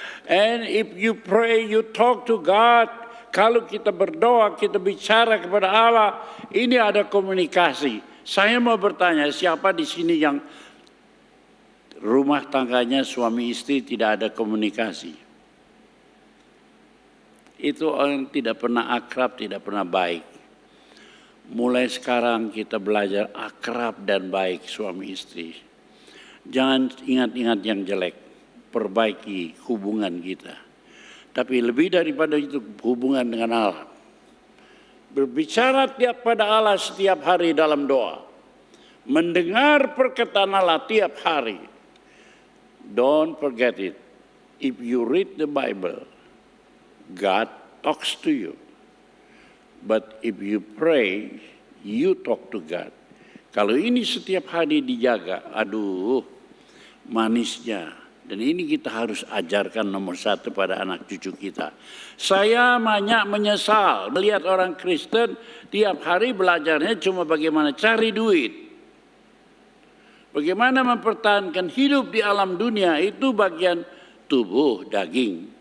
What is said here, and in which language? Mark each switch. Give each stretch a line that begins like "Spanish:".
English: And if you pray, you talk to God.
Indonesian: Kalau kita berdoa, kita bicara kepada Allah, ini ada komunikasi. Saya mau bertanya, siapa di sini yang rumah tangganya suami istri tidak ada komunikasi? Itu orang tidak pernah akrab, tidak pernah baik. Mulai sekarang kita belajar akrab dan baik suami istri. Jangan ingat-ingat yang jelek, perbaiki hubungan kita. Tapi lebih daripada itu hubungan dengan Allah. Berbicara tiap pada Allah setiap hari dalam doa. Mendengar perkataan Allah tiap hari.
English: Don't forget it. If you read the Bible, God talks to you. But if you pray, you talk to God.
Indonesian: Kalau ini setiap hari dijaga, aduh, manisnya. Dan ini kita harus ajarkan nomor satu pada anak cucu kita. Saya banyak menyesal melihat orang Kristen tiap hari belajarnya cuma bagaimana cari duit. Bagaimana mempertahankan hidup di alam dunia itu bagian tubuh, daging.